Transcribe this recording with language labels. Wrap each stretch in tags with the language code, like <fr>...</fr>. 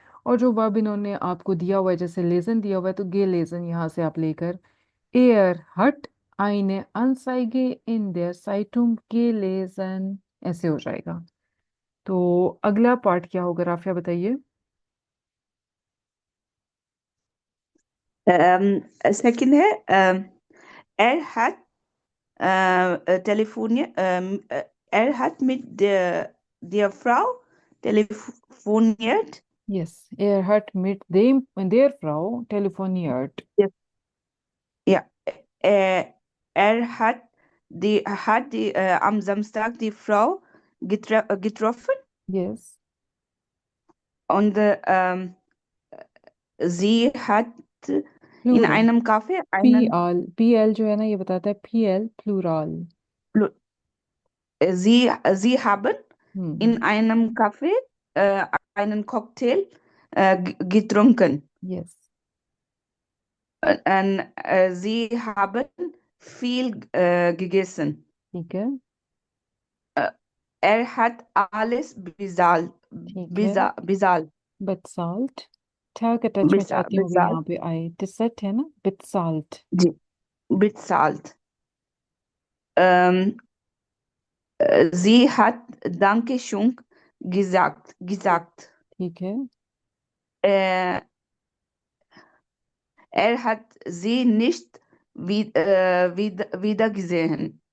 <hi>और जो वर्ब इन्होंने आपको दिया हुआ है, जैसे लेजन दिया हुआ है, तो लेजन यहाँ से आप लेकर</hi> <de>एयर हट eine Anzeige in der Zeitung gelesen,</de> <hi>ऐसे हो जाएगा। तो अगला पार्ट क्या होगा राफिया बताइए। सेकंड है</hi> <de>er hat telefoniert er hat mit der Frau telefoniert.</de> <en>Yes,</en> <de>er hat mit der Frau telefoniert. Ja, ja. Er hat die am Samstag die Frau getroffen</de> <en>Yes,</en> <de>und sie hat in</de> <en>plural.</en> <de>einem Café einen</de> <hi>PL जो है ना ये बताता है PL plural.</hi> <de>sie haben हम्म in einem Café einen Cocktail getrunken.</de> <en>Yes,</en> <de>Und sie haben viel gegessen.</de> <hi>ठीक है</hi> <de>Er hat alles bezahlt.</de> <hi>ठीक है।</hi> <de>Bezahlt.</de> <hi>bezahlt, था का टच मैं चाहती हूँ कि</hi> <de>Bezahlt.</de> <hi>यहाँ पे आए, टिसट है ना, bezahlt।</hi> <de>जी, bezahlt. Ähm, sie hat Dankeschön gesagt.</de> <hi>ठीक है</hi> <de>Äh, er hat sie nicht wiedergesehen.</de>